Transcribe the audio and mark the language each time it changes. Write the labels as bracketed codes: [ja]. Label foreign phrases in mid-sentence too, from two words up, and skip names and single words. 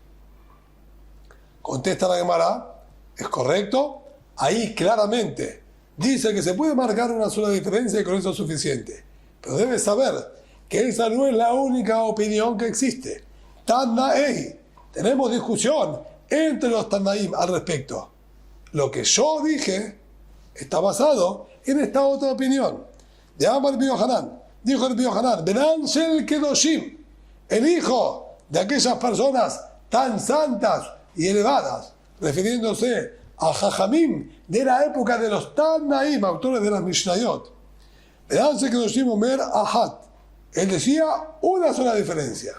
[es] Contesta la Gemara, es correcto, ahí claramente dice que se puede marcar una sola diferencia y con eso es suficiente. Pero debes saber que esa no es la única opinión que existe. Tannaei, tenemos discusión entre los Tannaim al respecto. Lo que yo dije está basado en esta otra opinión. [arc] דאמר רבי יוחנן, [es] dijo Rabbi Yohanan, [he] בנן של קדושים, [es] el hijo de aquellas personas tan santas y elevadas, refiriéndose a Jajamim de la época de los Tannaim, autores de las Mishnayot. [he] בנן של קדושים אומר אחת, [es] él decía una sola diferencia.